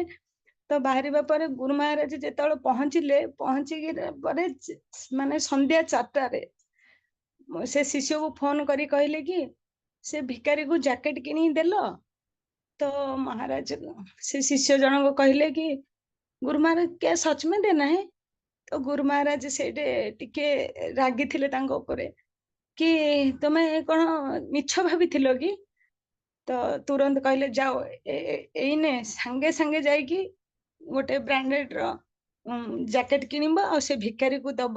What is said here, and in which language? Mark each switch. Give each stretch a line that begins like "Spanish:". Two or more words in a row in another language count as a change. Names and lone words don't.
Odia: ତ ବାହାରିବା ପରେ ଗୁରୁ ମହାରାଜ ଯେତେବେଳେ ପହଞ୍ଚିକି ପରେ ମାନେ ସନ୍ଧ୍ୟା 4টাରେ ସେ ଶିଷ୍ୟକୁ ଫୋନ କରି କହିଲେ କି ସେ ଭିକାରୀକୁ ଜ୍ୟାକେଟ କିଣିକି ଦେଲ? ତ ମହାରାଜ ସେ ଶିଷ୍ୟ ଜଣକ କହିଲେ କି ଗୁରୁ ମହାରାଜ
Hindi: क्या सच में देना है?
Odia: तो गुरु महाराज ସେଇଠି ଟିକେ ରାଗିଥିଲେ ତାଙ୍କ ଉପରେ କି ତମେ କଣ ମିଛ ଭାବିଥିଲ କି? ତ ତୁରନ୍ତ କହିଲେ ଯାଅ ଏଇନେ ସାଙ୍ଗେ ସାଙ୍ଗେ ଯାଇକି ଗୋଟେ ବ୍ରାଣ୍ଡେଡ ର ଜ୍ୟାକେଟ କିଣିବ ଆଉ ସେ ଭିକାରୀକୁ ଦବ।